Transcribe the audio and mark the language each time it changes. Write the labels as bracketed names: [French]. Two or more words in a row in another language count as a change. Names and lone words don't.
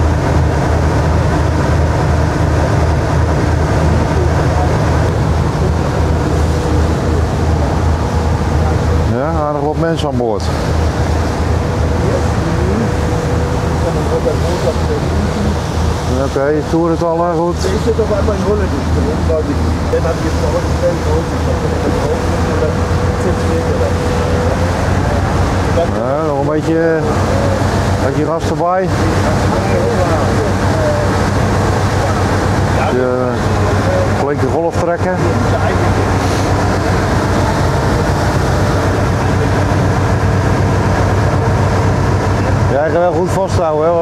[Dutch] Ja, aardig wat mensen aan boord. Oké, toerentallen, goed. [German] Ich zit auf einmal in Holland gesprungen, weil dann habe ich jetzt vorgestellt, [Dutch] Ja, nog een beetje gas erbij. De flinke golf trekken. Ja, je wel goed vasthouden, hè?